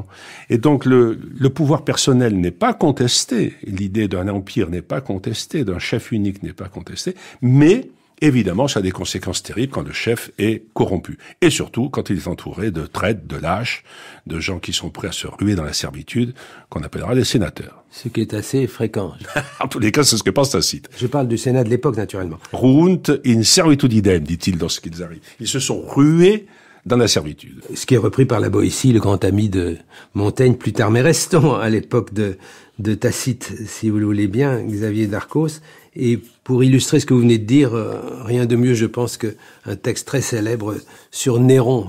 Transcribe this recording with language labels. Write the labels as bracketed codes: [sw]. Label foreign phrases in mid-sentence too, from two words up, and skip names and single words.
[fr] Et donc le pouvoir personnel n'est pas contesté, l'idée d'un empire n'est pas contestée, d'un chef unique n'est pas contestée, mais évidemment, ça a des conséquences terribles quand le chef est corrompu. Et surtout, quand il est entouré de traîtres, de lâches, de gens qui sont prêts à se ruer dans la servitude, qu'on appellera les sénateurs. Ce qui est assez fréquent. En tous les cas, c'est ce que pense Tacite. Je parle du Sénat de l'époque, naturellement. [la] Ruunt in servitudinem, [fr] dit-il lorsqu'ils arrivent. Ils se sont rués dans la servitude. Ce qui est repris par la Boétie, le grand ami de Montaigne, plus tard, mais restons à l'époque de Tacite, si vous le voulez bien, Xavier Darcos. Et pour illustrer ce que vous venez de dire, rien de mieux, je pense, qu'un texte très célèbre sur Néron.